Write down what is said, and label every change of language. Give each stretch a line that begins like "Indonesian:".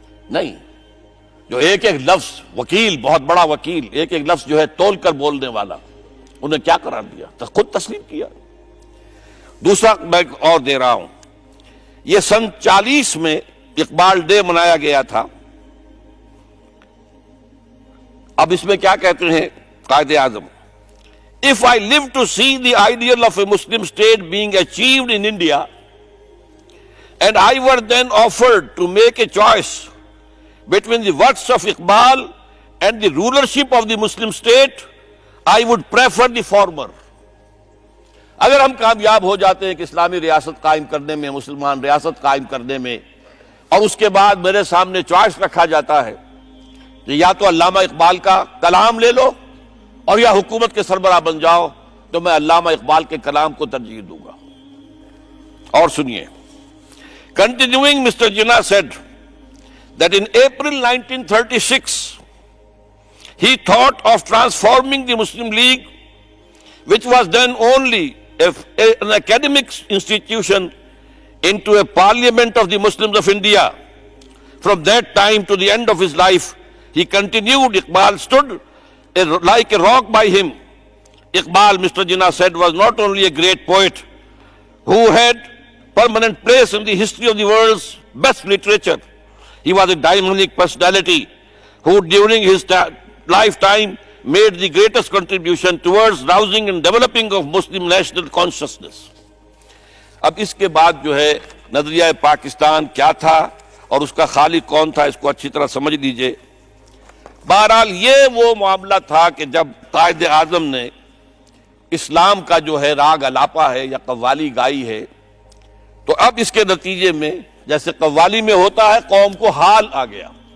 Urdu: نہیں، جو ایک ایک لفظ، وکیل، بہت بڑا وکیل، ایک ایک لفظ جو ہے تول کر بولنے والا، انہیں کیا قرار دیا؟ تو خود تسلیم کیا. دوسرا میں اور دے رہا ہوں. یہ سن 40 میں اقبال ڈے منایا گیا تھا. اب اس میں کیا کہتے ہیں Quaid Azam?
English: If I live to see the ideal of a Muslim state being achieved in India, and I were then offered to make a choice between the works of Iqbal and the rulership of the Muslim state, I would prefer the former.
Urdu: اگر ہم کامیاب ہو جاتے ہیں کہ اسلامی ریاست قائم کرنے میں، مسلمان ریاست قائم کرنے میں، اور اس کے بعد میرے سامنے چوائس رکھا جاتا ہے کہ یا تو علامہ اقبال کا کلام لے لو اور یا حکومت کے سربراہ بن جاؤ، تو میں علامہ اقبال کے کلام کو ترجیح دوں گا. اور سنیے.
English: Continuing, Mr. Jinnah said that in April 1936 he thought of transforming the Muslim League, which was then only an academic institution, into a parliament of the Muslims of India. From that time to the end of his life, he continued. Iqbal stood like a rock by him. Iqbal, Mr. Jinnah said, was not only a great poet who had permanent place in the history of the world's best literature. He was a dynamic personality who during his lifetime made the greatest contribution towards rousing and developing of Muslim national consciousness.
Urdu: اب اس کے بعد جو ہے نظریہ پاکستان کیا تھا اور اس کا خالق کون تھا، اس کو اچھی طرح سمجھ لیجئے. بہرحال یہ وہ معاملہ تھا کہ جب قائد اعظم نے اسلام کا جو ہے راگ الاپا ہے یا قوالی گائی ہے، تو اب اس کے نتیجے میں جیسے قوالی میں ہوتا ہے قوم کو حال آ گیا.